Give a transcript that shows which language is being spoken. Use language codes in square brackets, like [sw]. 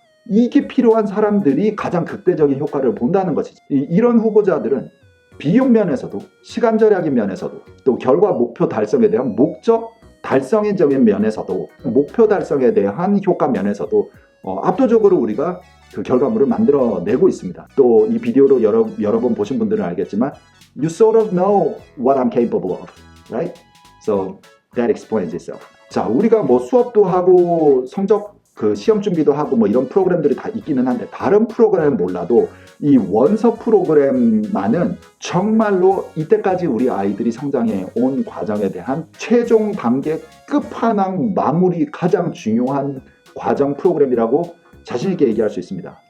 [ko] 이게 필요한 사람들이 가장 극대적인 효과를 본다는 것이지. 이런 후보자들은 비용 면에서도, 시간 절약의 면에서도, 또 결과 목표 달성에 대한 목적 달성적인 면에서도, 목표 달성에 대한 효과 면에서도 압도적으로 우리가 그 결과물을 만들어내고 있습니다. 또 이 비디오로 여러 번 보신 분들은 알겠지만 [en] you sort of know what I'm capable of, right? So that explains itself. [ko] 자, 우리가 수업도 하고 성적 그 시험 준비도 하고 이런 프로그램들이 다 있기는 한데, 다른 프로그램은 몰라도 이 원서 프로그램만은 정말로 이때까지 우리 아이들이 성장해 온 과정에 대한 최종 단계 끝판왕 마무리 가장 중요한 과정 프로그램이라고 자신있게 얘기할 수 있습니다.